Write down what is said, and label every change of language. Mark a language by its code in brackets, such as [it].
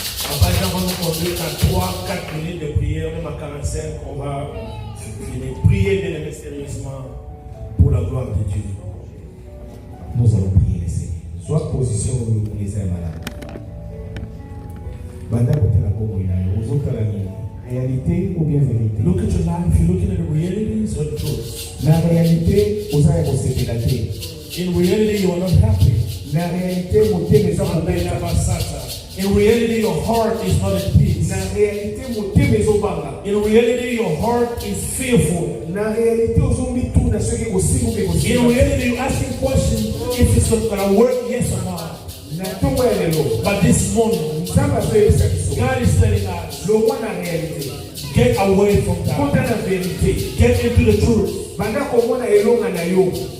[fr] Après, on va nous conduire à 3-4 minutes de prière, même à 45, on va finir. Prier bien aimé sérieusement pour la gloire de Dieu. Nous allons prier le Seigneur. Soit position où les ailes malades. [ln] Banda kotala bongo inayo. Uzotala ni [fr] réalité ou bien vérité. [en] Look at your life, you're looking at the realities or the truth. [ln] La réalité, uzaya kosepela te. [en] In reality, you are not happy. [ln] La réalité, motema eza kobeta. [en] In reality, your heart is not at peace. [ln] Na réalité, motema ezobanga. [en] In reality, your heart is fearful. [ln] Na réalité, ozomituna soki kosimba mpe [en] In [ln] kosimba. [en] reality, you're asking questions if it's going to work, yes or no. [ln] Na ntongo ya lelo, [en] But this morning, [ln] nzambe azoyebisa biso. [en] God is telling us, [ln] Longwa na réalité. [en] get away from that. [ln] Kota na vérité. [en] Get into the truth. [ln] Banda komona elonga na yo.